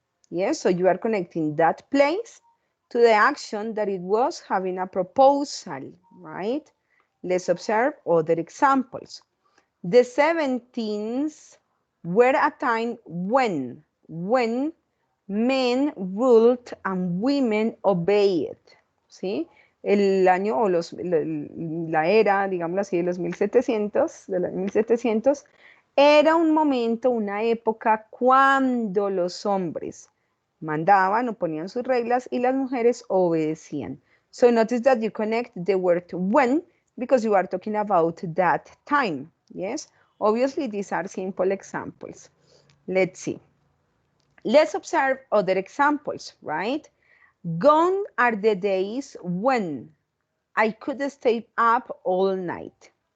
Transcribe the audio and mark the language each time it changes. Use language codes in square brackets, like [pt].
[en] Yes, so you are connecting that place to the action that it was having a proposal, right? Let's observe other examples. The 17th were a time when men ruled and women obeyed, ¿sí? [es] El año o la era, digámoslo así, de los 1700, del año 1700, era un momento, una época cuando los hombres mandaban o ponían sus reglas y las mujeres obedecían. [en] So notice that you connect the word when because you are talking about that time, yes? Obviously, these are simple examples. Let's see. Let's observe other examples, right? Gone are the days when I could stay up all night.